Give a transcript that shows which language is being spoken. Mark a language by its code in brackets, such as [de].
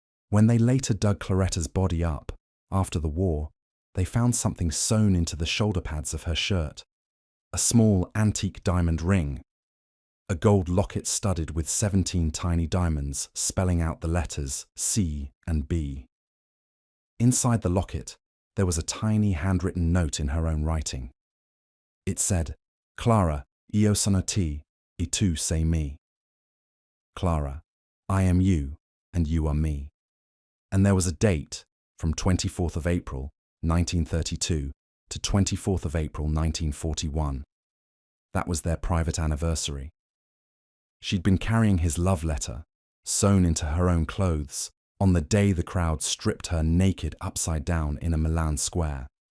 [en] When they later dug Claretta's body up, after the war, they found something sewn into the shoulder pads of her shirt. A small antique diamond ring. A gold locket studded with 17 tiny diamonds spelling out the letters C and B. Inside the locket, there was a tiny handwritten note in her own writing. It said, [it] "Clara, io sono te, e tu sei me." [en] Clara, I am you, and you are me. And there was a date from 24th of April, 1932 to 24th of April, 1941. That was their private anniversary. She'd been carrying his love letter, sewn into her own clothes, on the day the crowd stripped her naked upside down in a Milan square.